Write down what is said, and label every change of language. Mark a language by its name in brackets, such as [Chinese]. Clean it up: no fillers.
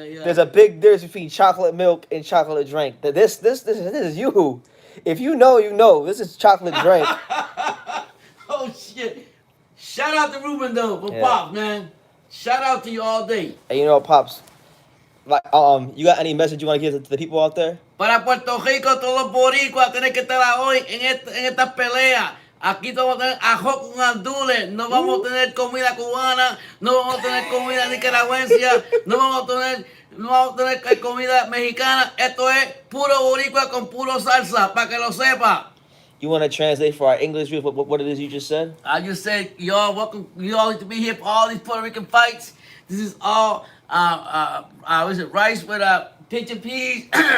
[English] There's a big difference between chocolate milk and chocolate drink. This is you. If you know, you know. This is chocolate drink. Oh shit! Shout out to Ruben though for Yeah. Pops, man. Shout out to you all day. Hey, you know, Pops. Like, you got any message you want to give to the people out there? [Spanish] Para Puerto Rico, todos los boricuas tienen que estar hoy en esta pelea. Aquí vamos a tener ajo con gandules, no vamos a tener comida cubana, no vamos a tener comida nicaragüense, no vamos a tener comida mexicana. Esto es puro boricua con puro salsa, para que lo sepa. [English] You want to translate for our English viewers what it is you just said? I just said, y'all welcome. You all need to be here for all these Puerto Rican fights. This is all, what is it, rice with pinch and peas.